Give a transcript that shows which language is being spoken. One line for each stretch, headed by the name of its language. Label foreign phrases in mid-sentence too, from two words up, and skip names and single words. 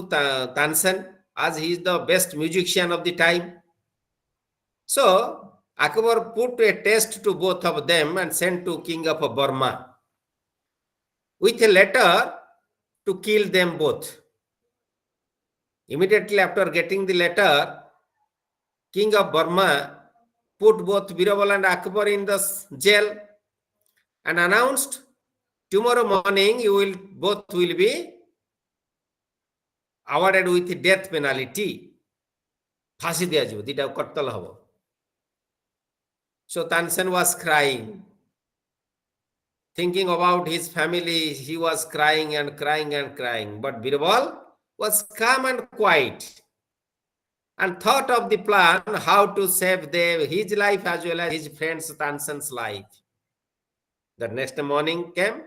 English: Tansen as he is the best musician of the time so Akbar put a test to both of them and sent to King of Burma with a letter to kill them both immediately after getting the letter King of Burma put both Birbal and Akbar in the jail and announced tomorrow morning you will both will be awarded with death penalty
Odia: ଫାଶୀ ଦିଆ ଯିବ ଦିଟା କତଲ ହବ
English: so Tansen was crying thinking about his family he was crying and crying and crying but Birbal was calm and quiet and thought of the plan how to save his life as well as his friends Tansen's life the next morning came